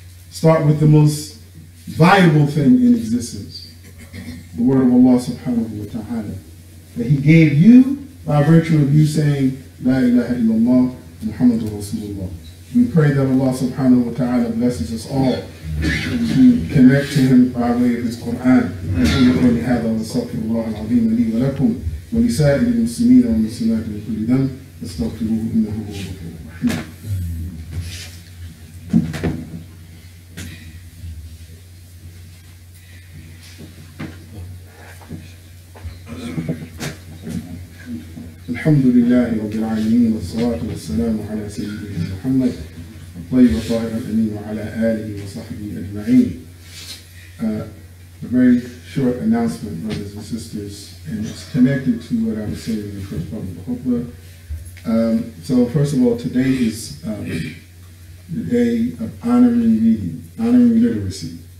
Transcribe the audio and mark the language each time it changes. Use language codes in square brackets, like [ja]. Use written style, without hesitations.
[en] Start with the most valuable thing in existence, the word of Allah subhanahu wa ta'ala, that he gave you by virtue of you saying, [ar] La ilaha illallah, Muhammadur Rasulullah. [en] We pray that Allah subhanahu wa ta'ala blesses us all to connect to him by way of his Quran. [ar] أقول هذا وأستغفر الله العظيم لي ولكم ولسائر المسلمين والمسلمات من كل ذنب فاستغفروه إنه هو الغفور الرحيم. الحمد لله رب العالمين والصلاة والسلام على سيدنا محمد الطيب الطاهر الأمين وعلى آله وصحبه أجمعين. [en] A very short announcement, brothers and sisters, and it's connected to what I was saying in the first part of the khutbah. So first of all, today is the day of honoring reading, honoring literacy.